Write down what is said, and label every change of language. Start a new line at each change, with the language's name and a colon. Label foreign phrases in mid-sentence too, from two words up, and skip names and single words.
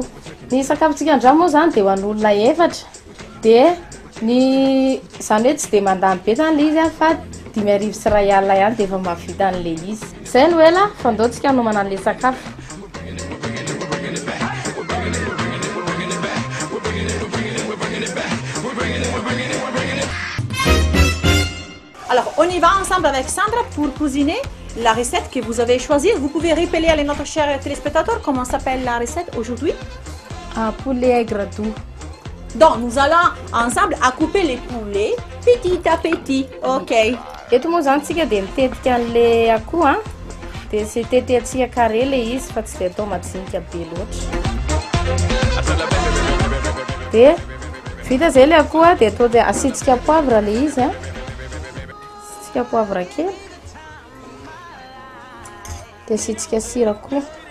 Malagasy: Ny sakafontsika andramo moa zany dia ho an'olona efatra dia ny zany hoe tsy dia mandany be zany le izy a fa 5,000 sy 1 alina ihany dia efa mahavita an'le izy. Zay no ela fandaontsika hanomana an'le sakafo.
French: Alors, on y va ensemble avec Sandra pour cuisiner la recette que vous avez choisie. Vous pouvez rappeler à notre chers téléspectateurs comment s'appelle la recette aujourd'hui? Poulet aigre doux. Donc, nous allons ensemble à couper les poulets petit à petit. Ok.
Malagasy: Eto moa zany tsika dia mitetika an'le akoho a dia tsy tetehantsika carré le izy fa tsy dia atao majinika be loatra. Dia vita zay le akoho a dia atao dia asitsika poivre le izy a. Asitsika poivre kely dia asitsika sira koa.